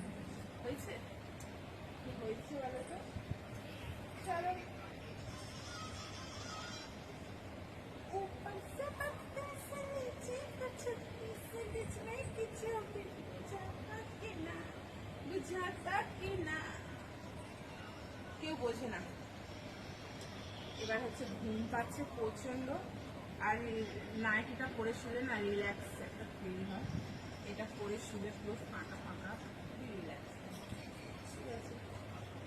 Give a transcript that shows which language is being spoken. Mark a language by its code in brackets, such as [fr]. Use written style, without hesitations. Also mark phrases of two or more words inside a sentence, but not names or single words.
[bn] হয়েছে কি হয়েছে বলো তো, চলো। [bho] ऊपर से पत्ते से नीचे कुछ से बीच में কিছু बुझाता कि ना, बुझाता कि ना, [bn] কেউ বোঝে না। এবার হচ্ছে ঘুম পাচ্ছে প্রচন্ড, আর নাইটিটা পরে শুলে না রিল্যাক্স একটা ফিল হয়, এটা পরে শুলে পুরো ফাঁকা ফাঁকা রিল্যাক্স, ঠিক আছে।